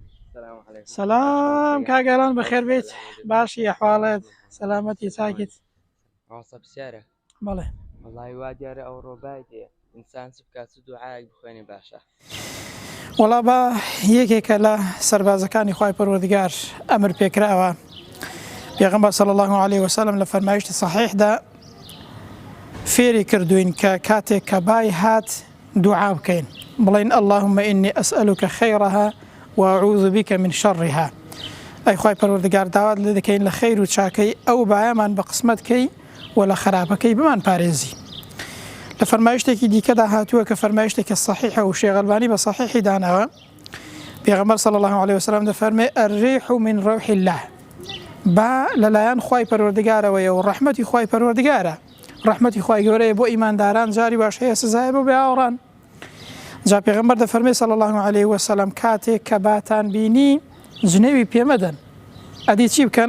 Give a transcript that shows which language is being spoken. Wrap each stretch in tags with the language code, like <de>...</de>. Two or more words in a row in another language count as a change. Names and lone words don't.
<ar>السلام عليكم.</ar> <ckb>سلام كاگەڵان بەخێر بێت باشی ئەحواڵێت سەلامەتی چاکیت عاصب الشارع بەڵێ والله وا دیارە ئەو ڕۆبای دێ ئینسان چ بکات چ دوعایەک بخوێنێ باشە. وەڵا بە یەکێکە لە سەربازەکانی خوای پەروەردگار ئەمر پێکراوە پێغەمبەر</ckb> <ar>صلی الله عليه وسلم</ar> <ckb>لە فەرمایشتی صحیحدا فێری کردوین کە کاتێک کە بای هات دوعا بکەین بڵێن</ckb> <ar>اللهم إني أسألك خيرها وأعوذ بك من شرها.</ar> <ckb>ئەی خوای پەروەردگار داوات لێ دەکەین لە خەیر و چاکەی ئەو بایەمان بە قسمەتکەی و لە خراپەکەی بمان پارێزی. لە فەرمایشتێکی دیکەدا هاتووە کە فەرمایشتێکی صحیحە و شێخ ئەلبانی بە صحیحی داناوە پێغەمبەر</ckb> <ar>صلی الله عليه وسلم</ar> <ckb>دەفەرمێ</ckb> <ar>الريح من روح الله،</ar> <ckb>با لەلایەن خوای پەروەردگارەوەیە و ڕەحمەتی خوای پەروەردگارە، ڕەحمەتی خوای گەورەیە بۆ ئیمانداران جاری باش هەیە سزایە بۆ بێئاوڕان. جا پێغەمبەر دەفەرمێ</ckb> <ar>صلی الله عليه وسلم</ar> <ckb>کاتێک کە باتان بینی جنێوی پێمەدەن، ئەدی چی بکەن؟</ckb>